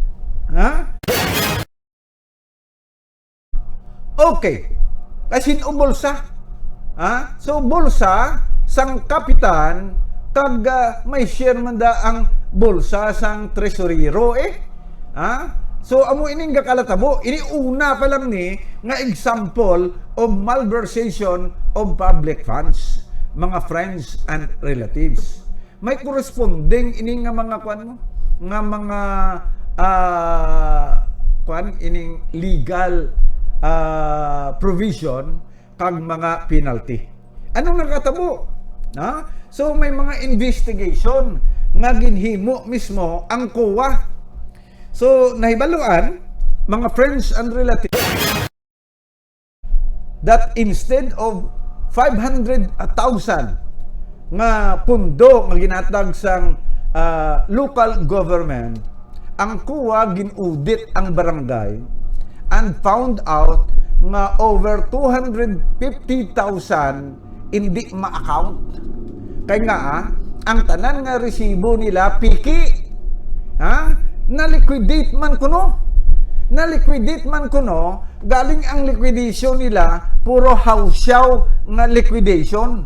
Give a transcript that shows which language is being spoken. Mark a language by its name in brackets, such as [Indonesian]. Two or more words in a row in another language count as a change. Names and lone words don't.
[Hiligaynon] Okay, kay sinubulsa. So bulsa sang kapitan kag may share man da ang bulsa sang tresurero So amo ining gakalatabo, ini una pa lang ni nga [English] example of malversation of public funds, [Hiligaynon] mga [English] friends and relatives. [Hiligaynon] May corresponding ini nga mga kwan mo, nga mga ining legal provision kag mga penalty. Anong nakatabo? So may mga investigation nga ginhimo mismo ang COA. So, nahibaluan, mga [English] friends and relatives, that instead of [Hiligaynon] 500,000 nga pundo nga ginatag sang local government, ang COA ginaudit ang barangay [English] and found out [Hiligaynon] nga over 250,000 hindi ma-account. Kaya nga, ang tanan nga resibo nila, piki. Na-liquidate man kuno, galing ang liquidation nila, puro hausyaw nga liquidation.